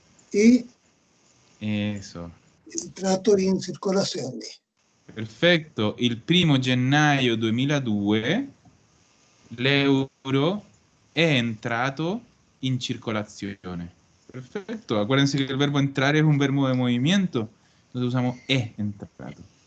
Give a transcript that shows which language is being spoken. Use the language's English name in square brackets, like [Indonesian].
[Italian] e [Spanish] Eso. [Italian] entrato in circolazione. Perfetto. Il primo gennaio 2002 l'euro è entrato in circolazione. [Spanish] Perfecto. Acuérdense que el verbo entrar es un verbo de movimiento. Entonces usamos [Italian] è entrato.